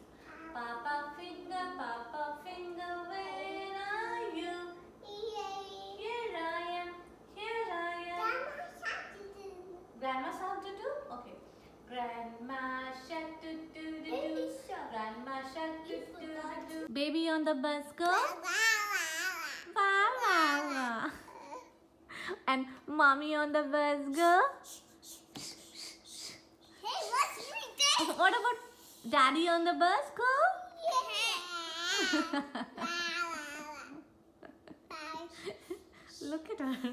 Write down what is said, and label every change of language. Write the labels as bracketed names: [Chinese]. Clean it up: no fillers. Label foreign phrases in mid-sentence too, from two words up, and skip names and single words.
[English] Papa finger, where are you? Here I am. Grandma shark do do? Okay. Grandma shark do do do do. Grandma shark do do do. Baby on the bus go. Wow, wow, wow. And mommy on the bus go. Hey, what's your What about daddy on the bus go? Look at her.